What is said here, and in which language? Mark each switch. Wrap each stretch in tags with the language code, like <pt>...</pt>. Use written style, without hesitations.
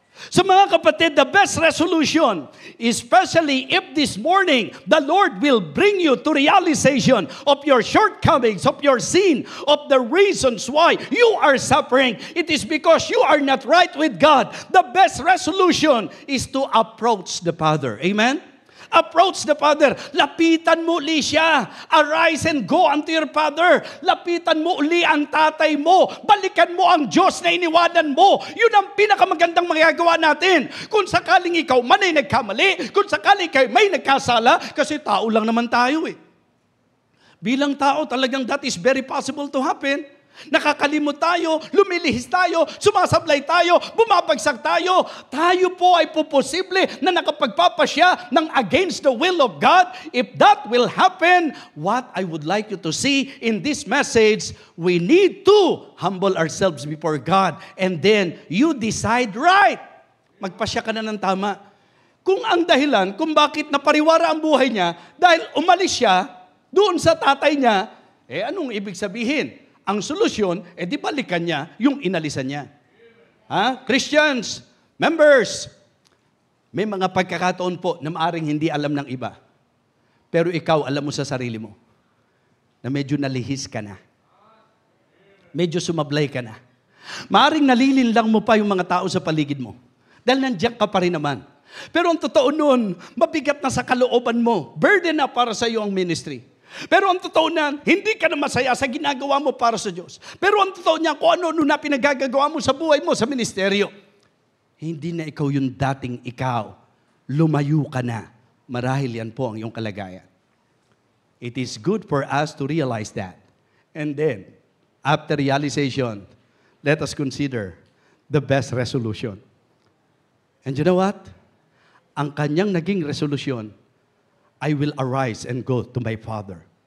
<en>So</en> <tl>mga kapatid,</tl> <en>the best resolution, especially if this morning, the Lord will bring you to realization of your shortcomings, of your sin, of the reasons why you are suffering. It is because you are not right with God. The best resolution is to approach the Father. Amen? Approach the Father.</en> <tl>Lapitan mo uli siya.</tl> <en>Arise and go unto your Father.</en> <tl>Lapitan mo uli ang tatay mo. Balikan mo ang Diyos na iniwanan mo. Yun ang pinakamagandang magagawa natin. Kung sakaling ikaw man ay nagkamali, kung sakaling ikaw may nagkasala, kasi tao lang naman tayo eh. Bilang tao, talagang</tl> <en>that is very possible to happen.</en> <tl>Nakakalimot tayo, lumilihis tayo, sumasablay tayo, bumabagsak tayo. Tayo po ay posible na nakapagpapasya ng</tl> <en>against the will of God. If that will happen, what I would like you to see in this message, we need to humble ourselves before God. And then, you decide right.</en> <tl>Magpasya ka na ng tama. Kung ang dahilan, kung bakit napariwara ang buhay niya, dahil umalis siya doon sa tatay niya, anong ibig sabihin? Ang solusyon, di balikan niya yung inalisan niya. Christians, members, may mga pagkakataon po na maaring hindi alam ng iba. Pero ikaw, alam mo sa sarili mo na medyo nalihis ka na. Medyo sumablay ka na. Maaring nalilinlang mo pa yung mga tao sa paligid mo. Dahil nandiyan ka pa rin naman. Pero ang totoo nun, mabigat na sa kalooban mo. Burden na para sa iyo ang ministry. Pero ang totoo na, hindi ka na masaya sa ginagawa mo para sa Diyos. Pero ang totoo niya, kung ano na pinagagagawa mo sa buhay mo, sa ministeryo, hindi na ikaw yung dating ikaw. Lumayo ka na. Marahil yan po ang iyong kalagayan.</tl> <en>It is good for us to realize that. And then, after realization, let us consider the best resolution. And you know what?</en> <tl>Ang kanyang naging</tl> <en>resolution, I will arise and go to my Father.</en>